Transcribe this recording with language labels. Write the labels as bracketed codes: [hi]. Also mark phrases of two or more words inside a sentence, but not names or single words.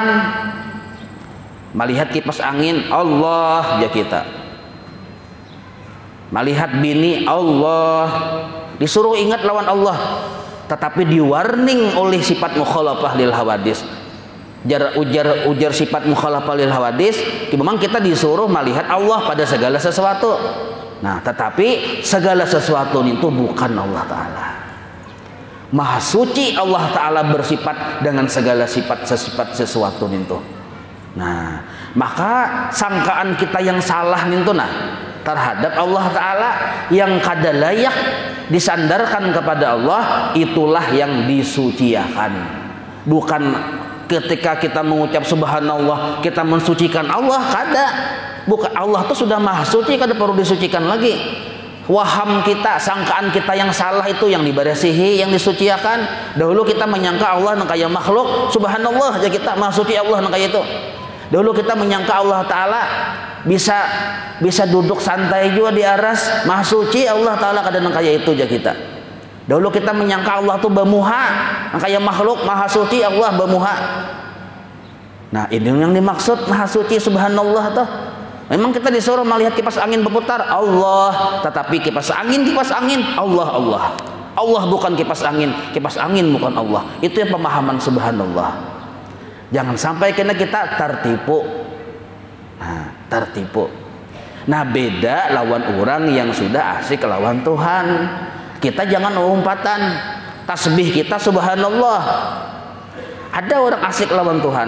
[bjn] Melihat kipas angin, Allah ya kita. Melihat bini, Allah. Disuruh ingat lawan Allah. Tetapi di-warning oleh sifat [ar] mukhalafah lil hawadis. [bjn] Ujar sifat [ar] mukhalafah lil hawadis, [bjn] memang kita disuruh melihat Allah pada segala sesuatu. Nah, tetapi segala sesuatu itu bukan Allah Ta'ala. Maha suci Allah Ta'ala bersifat dengan segala sifat sesuatu itu. Nah, maka sangkaan kita yang salah itu terhadap Allah Ta'ala yang kada layak disandarkan kepada Allah, itulah yang disuciakan. Bukan ketika kita mengucap subhanallah kita mensucikan Allah, kada. Bukan, Allah itu sudah maha suci, kada perlu disucikan lagi. Waham kita, sangkaan kita yang salah itu yang diberesihi, yang disuciakan. Dahulu kita menyangka Allah nang kaya makhluk, subhanallah aja kita maha suci Allah nang kaya itu. Dahulu kita menyangka Allah Ta'ala bisa duduk santai juga di aras, maha suci Allah Ta'ala kadang kayak itu aja kita. Dahulu kita menyangka Allah tuh bermuha, kayak makhluk maha suci Allah bermuha. Nah, ini yang dimaksud maha suci subhanallah tuh. Memang kita disuruh melihat kipas angin berputar Allah, tetapi kipas angin Allah Allah. Allah bukan kipas angin bukan Allah. Itu yang pemahaman subhanallah. Jangan sampai kena kita tertipu. Nah, tertipu. Nah, beda lawan orang yang sudah asik lawan Tuhan. Kita jangan umpatan. Tasbih kita subhanallah. Ada orang asik lawan Tuhan.